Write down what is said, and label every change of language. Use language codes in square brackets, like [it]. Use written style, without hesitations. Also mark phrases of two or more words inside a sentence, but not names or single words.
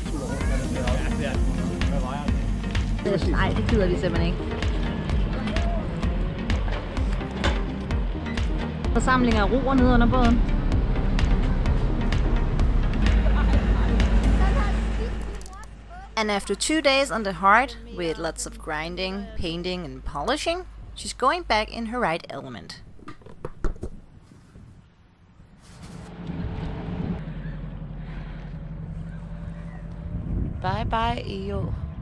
[da] Nej, det gider vi simpelthen ikke. Forsamling af roer nede under båden. [en] And after 2 days on the hard, with lots of grinding, painting and polishing, she's going back in her right element. Bye bye, EO.